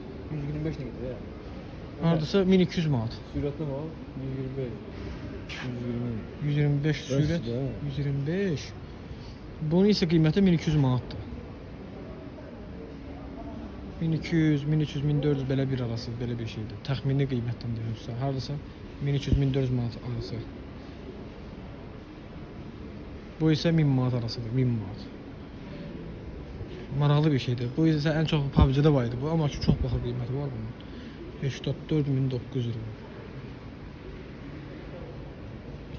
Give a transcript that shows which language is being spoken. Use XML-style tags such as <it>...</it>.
<tr>125 ne gidiyor ya?</tr> <az>Hardasa 1200 manat.</az> <tr>Süratli mi o? 125.</tr> <az>125 sürət. Bəsdir, hə. 125. Bunun isə qiyməti 1200 manatdır. 1200, 1300, 1400 belə bir arası, belə bir şeydir. Təxmini qiymətdən deyirəm sizə. Hardasa 1200-1400 manat arası. Bu isə 1000 manat arasıdır, 1000 manat. Maraqlı bir şeydir. Bu isə ən çox PUBG-də var idi bu, amma çox baxır qiyməti var bunun. 84.900 lira.</az>